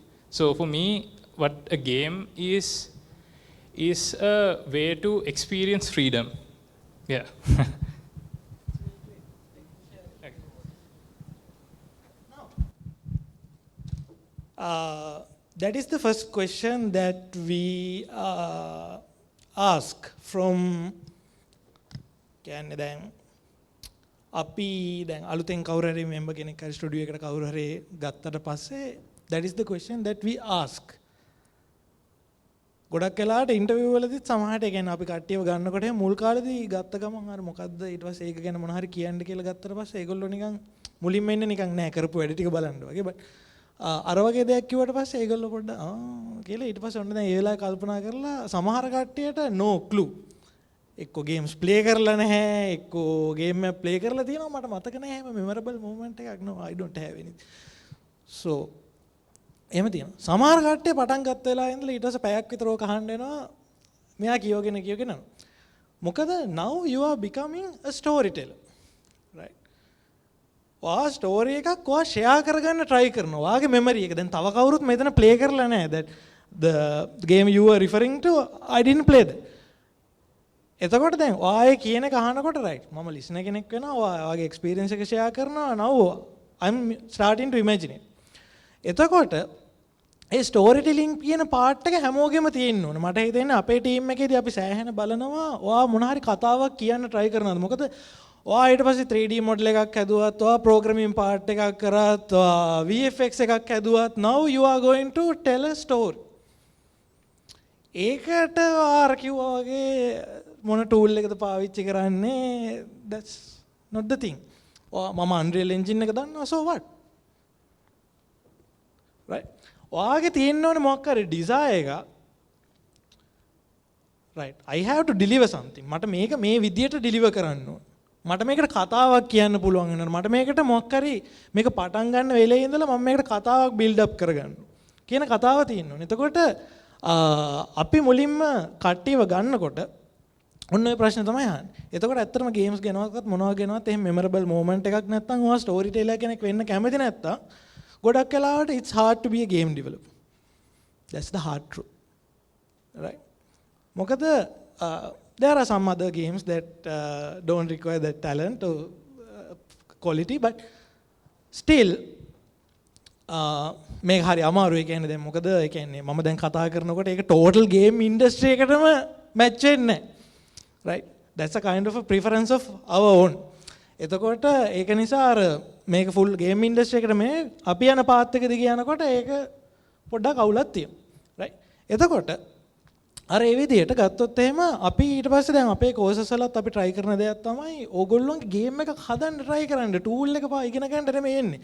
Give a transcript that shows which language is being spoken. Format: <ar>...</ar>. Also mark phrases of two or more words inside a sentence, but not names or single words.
<en>So for me, what a game is a way to experience freedom. Yeah. That is the first question that we ask from</en> <si>කියන්නේ දැන් අපි දැන් අලුතෙන් කවුරු හරි මෙම්බර් කෙනෙක් හරි ස්ටුඩියෝ එකට කවුරු හරි ගත්තට පස්සේ</si> <en>that is the question that we ask.</en> <si>ගොඩක් වෙලාවට ඉන්ටර්විව් වලදීත් සමහරට ඒ කියන්නේ අපි කට්ටියව ගන්නකොට මුල් කාලේදී ගත්ත ගමන් අර මොකද්ද ඊට පස්සේ ඒක ගැන මොන හරි කියන්න කියලා ගත්තට පස්සේ ඒගොල්ලෝ නිකන් මුලින්ම එන්නේ නිකන් නෑ කරපු වැඩ ටික බලන්න වගේ. බට් අර වගේ දෙයක් කිව්වට පස්සේ ඒගොල්ලෝ පොඩ්ඩක් කියලා ඊට පස්සේ ඔන්න දැන් ඒ වෙලාවේ කල්පනා කරලා සමහර කට්ටියට</si> <en>no clue.</en> <si>එක්කෝ</si> <en>games play</en> <si>කරලා නැහැ, එක්කෝ ගේම් එක ප්ලේ කරලා තියෙනවා මට මතක නැහැ හැම</si> <en>memorable moment</en> <si>එකක්</si> <en>no I don't have any.</en> <si>So එහෙම තියෙනවා. සමහර කට්ටිය පටන් ගත්ත වෙලාවේ ඉඳලා ඊට පස්සේ පැයක් විතර ඕක අහන්න එනවා. මෙයා කියවගෙන යනවා.</si> <en>මොකද now you are becoming a storyteller. Right.</en> <si>ඔයා ස්ටෝරි එකක් ඔයා ෂෙයා කරගන්න try කරනවා. ඔයාගේ මෙමරි එක. දැන් තව කවුරුත් මෙතන ප්ලේ කරලා නැහැ.</si> <en>that the game you were referring to I didn't play that.</en> <si>එතකොට දැන් ඔයා කියන එක අහනකොට right මම listener කෙනෙක් වෙනවා. ඔයාගේ experience එක share කරනවා.</si> <en>now I'm starting to imagine it.</en> <si>එතකොට ඒ</si> <en>story telling</en> <si>කියන පාර්ට් එක හැමෝගෙම තියෙන්න ඕනේ. මට හිතෙන්නේ අපේ ටීම් එකේදී අපි සෑහෙන බලනවා ඔයා මොන හරි කතාවක් කියන්න try කරනවාද. මොකද ඔයා ඊට පස්සේ 3D මොඩල් එකක් හැදුවත්, ඔයා</si> <en>programming part</en> <si>එකක් කරත්, ඔයා VFX එකක් හැදුවත්</si> <en>now you are going to tell a story.</en> <si>ඒකට ආර කිව්වා වගේ මොන ටූල් එකද පාවිච්චි කරන්නේ</si> <en>that's not the thing.</en> <si>මම Unreal Engine එක දන්නවා</si> <en>so what? Right.</en> <si>ඔයාගේ තියෙන්න ඕනේ මොකක් හරි desire එක.</si> <en>Right. I have to deliver something.</en> <si>මට මේක මේ විදියට deliver කරන්න ඕනේ. මට මේකට කතාවක් කියන්න පුළුවන් වෙනවා. මට මේකට මොකක් හරි මේක පටන් ගන්න වෙලේ ඉඳලා මම මේකට කතාවක්</si> <en>build up</en> <si>කරගන්න කියන කතාව තියෙන්න ඕනේ. එතකොට අපි මුලින්ම කට්ටියව ගන්නකොට ඔන්න ඔය ප්‍රශ්නේ තමයි අහන්නේ. එතකොට ඇත්තටම ගේම්ස් ගෙනවත්වත් මොනවා ගෙනවත් එහෙම</si> <en>memorable moment</en> <si>එකක් නැත්නම් ඔයා</si> <en>story teller</en> <si>කෙනෙක් වෙන්න කැමති නැත්තම් ගොඩක් වෙලාවට</si> <en>it's hard to be a game developer. That's the hard truth. Right?</en> <si>මොකද</si> <en>there are some other games that don't require that talent or quality but still</en> <si>මේක හරි අමාරුයි කියන්නේ දැන් මොකද ඒ කියන්නේ මම දැන් කතා කරනකොට ඒක</si> <en>total game industry</en> <si>එකටම match වෙන්නේ නැහැ.</si> <en>Right? That's a kind of a preference of our own.</en> <si>එතකොට ඒක නිසා අර මේක</si> <en>full game industry</en> <si>එකට මේ අපි යන path එක දිගේ යනකොට ඒක පොඩ්ඩක් අවුලක් තියෙනවා. Right? එතකොට අර ඒ විදිහට ගත්තොත් එහෙම අපි ඊට පස්සේ දැන් අපේ courses වලත් අපි try කරන දෙයක් තමයි ඕගොල්ලෝගේ game එකක් හදන්න try කරන්න tool එක පා ඉගෙන ගන්න නෙමෙයි එන්නේ.</si>